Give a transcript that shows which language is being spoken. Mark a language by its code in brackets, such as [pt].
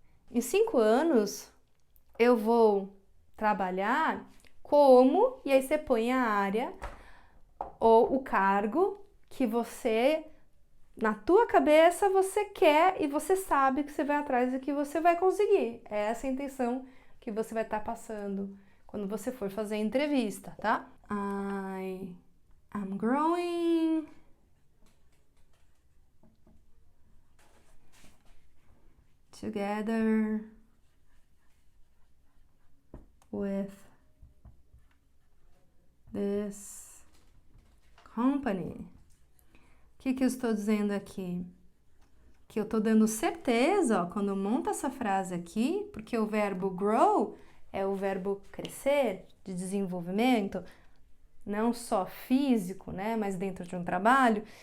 [pt] Em 5 anos, eu vou trabalhar como, e aí você põe a área ou o cargo que você, na tua cabeça, você quer e você sabe que você vai atrás e que você vai conseguir. É essa a intenção que você vai estar passando quando você for fazer a entrevista, tá? [en] I am growing together with this company. [pt] O que eu estou dizendo aqui? Que eu estou dando certeza, ó, quando eu monto essa frase aqui, porque o verbo grow é o verbo crescer, de desenvolvimento, não só físico, né, mas dentro de um trabalho.